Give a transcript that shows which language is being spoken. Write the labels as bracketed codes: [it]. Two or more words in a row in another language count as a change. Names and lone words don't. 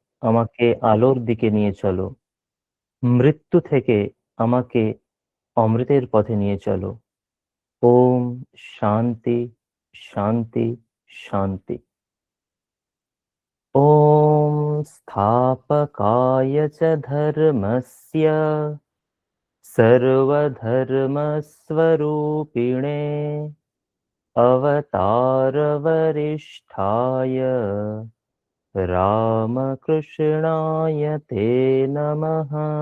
[bn] আমাকে আলোর দিকে নিয়ে চলো। মৃত্যু থেকে আমাকে অমৃতের পথে নিয়ে চলো। ওম শান্তি, শান্তি, শান্তি। [sa] ॐ स्थापकाय च धर्मस्य सर्वधर्मस्वरूपिणे अवतारवरिष्ठाय रामकृष्णाय ते नमः।